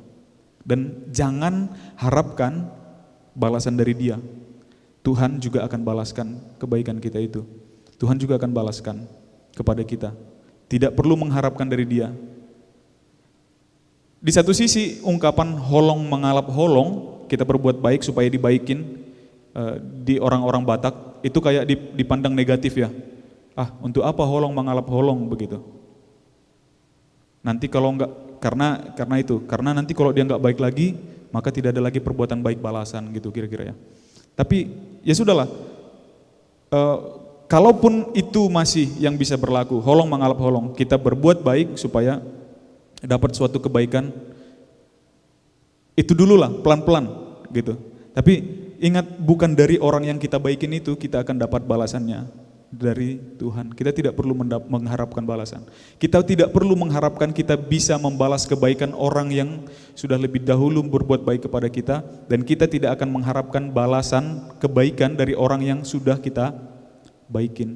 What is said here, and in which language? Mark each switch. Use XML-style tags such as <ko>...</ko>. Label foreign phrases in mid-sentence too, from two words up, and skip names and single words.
<id>Dan jangan harapkan balasan dari dia. Tuhan juga akan balaskan kebaikan kita itu. Tuhan juga akan balaskan kepada kita. Tidak perlu mengharapkan dari dia. Di satu sisi ungkapan</id> <bbc>holong mengalap holong,</bbc> <id>kita berbuat baik supaya dibaikin di orang-orang Batak, itu kayak dipandang negatif ya. Ah, untuk apa</id> <bbc>holong mengalap holong</bbc> <id>begitu. Nanti kalau enggak, karena nanti kalau dia enggak baik lagi, maka tidak ada lagi perbuatan baik balasan gitu kira-kira ya. Tapi ya sudahlah, kalaupun itu masih yang bisa berlaku,</id> <bbc>holong mengalap holong,</bbc> <id>kita berbuat baik supaya dapat suatu kebaikan, itu dulu lah, pelan-pelan gitu. Tapi ingat, bukan dari orang yang kita baikin itu kita akan dapat balasannya, dari Tuhan. Kita tidak perlu mengharapkan balasan. Kita tidak perlu mengharapkan kita bisa membalas kebaikan orang yang sudah lebih dahulu berbuat baik kepada kita, dan kita tidak akan mengharapkan balasan kebaikan dari orang yang sudah kita baikin.</id>